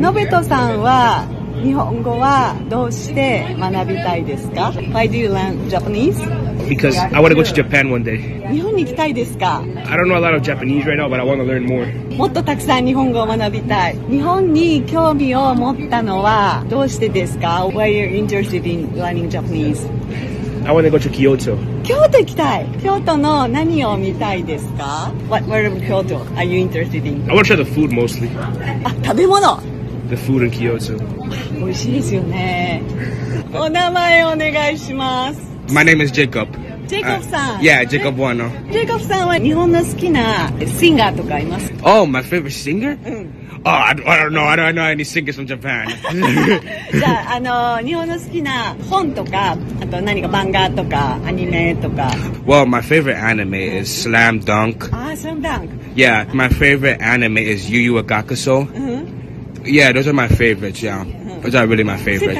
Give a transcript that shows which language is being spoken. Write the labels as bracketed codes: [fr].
[ja] ノベトさんは、日本語はどうして学びたいですか？ [en] Why do you learn Japanese? Because I want to go to Japan one day. [ja] 日本に行きたいですか？ [en] I don't know a lot of Japanese right now, but I want to learn more. [ja] もっとたくさん日本語を学びたい。日本に興味を持ったのはどうしてですか？ [en] Why are you interested in learning Japanese? I want to go to Kyoto. [ja] 京都行きたい。京都の何を見たいですか？ [en] What part of Kyoto are you interested in? I want to try the food mostly. [ja] あ、食べ物。 [en] The food in Kyoto. [ja] 美味しいですよね。お名前お願いします。 [en] My name is Jacob. [ja] ジェイコブさん。 [en] Yeah, Jacob Wano. [ja] ジェイコブさんは日本の好きなシンガーとかいますか？ [en] Oh, my favorite singer? [ja] うん。 [en] Oh, I don't know any singers from Japan. [ja] じゃあ、日本の好きな本とか、あと何か漫画とかアニメとか。 [en] Well, my favorite anime is Slam Dunk. [ja] ああ、スラムダンク。 [en] Yeah, my favorite anime is Yu Yu Hakusho. Yeah, those are my favorites, yeah. Those are really my favorites.